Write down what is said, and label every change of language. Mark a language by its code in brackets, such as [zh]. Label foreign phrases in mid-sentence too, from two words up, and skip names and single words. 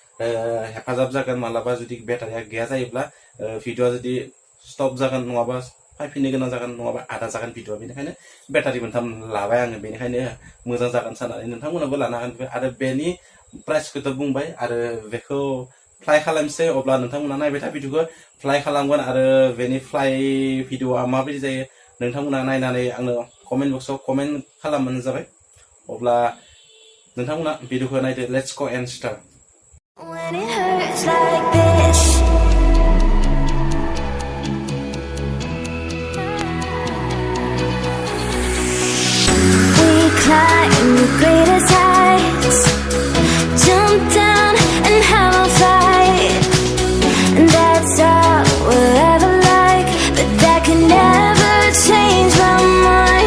[brx] हेफाजाब जागोन मालाबा जुदि बेटारिया गैया जायोब्ला भिडिअआ जुदि स्टप जागोन नङाबा फैफिननो गोनां जागोन नङाबा आदा जागोन भिडिअ बेनिखायनो बेटारि मोनथाम लाबाय आङो बेनिखायनो मोजां जागोन साननानै नोंथांमोनाबो लानो हागोन आरो बेनि प्राइसखौथ' बुंबाय आरो बेखौ फ्लाइ खालामसै अब्ला नोंथांमोना नायबाय था भिडिअखौ फ्लाइ खालामगोन आरो बेनि फ्लाइ भिडिअआ माबायदि जायो नोंथांमोना नायनानै आंनो कमेन्ट बक्सआव कमेन्ट खालामबानो जाबाय अब्ला नोंथांमोना भिडिअखौ नायदो [en] Let's go and start when it hurts like this. We climb the greatest heights, jump down and have a fight, and that's all we'll ever like, but that can never change my mind.